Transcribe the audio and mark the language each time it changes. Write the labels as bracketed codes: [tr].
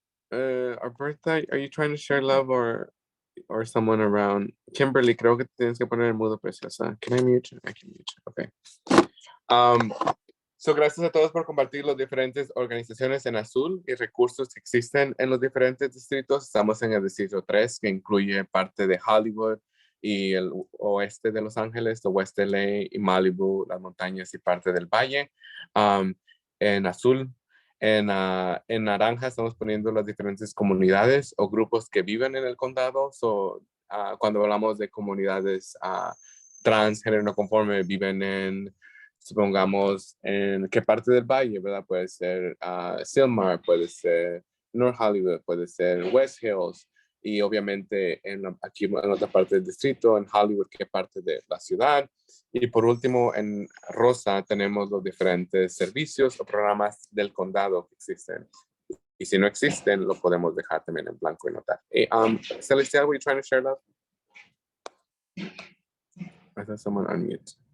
[en] Bertha, are you trying to share love or someone around? [es] Kimberly, creo que tienes que poner el mudo, preciosa. [en] Can I mute you? I can mute you. Okay. [es] So, gracias a todos por compartir los diferentes organizaciones en azul y recursos que existen en los diferentes distritos. Estamos en el distrito 3, que incluye parte de Hollywood y el oeste de Los Ángeles, el West LA y Malibu, las montañas y parte del valle. En azul, en naranja estamos poniendo las diferentes comunidades o grupos que viven en el condado. So, cuando hablamos de comunidades trans, género no conforme, viven en, supongamos, en qué parte del valle, ¿verdad? Puede ser Silmar, puede ser North Hollywood, puede ser West Hills, y obviamente aquí en otra parte del distrito, en Hollywood, qué parte de la ciudad. Y por último, en rosa tenemos los diferentes servicios o programas del condado que existen. Y si no existen, lo podemos dejar también en blanco y notar. [en] Celestial, were you trying to share love? I thought someone unmute.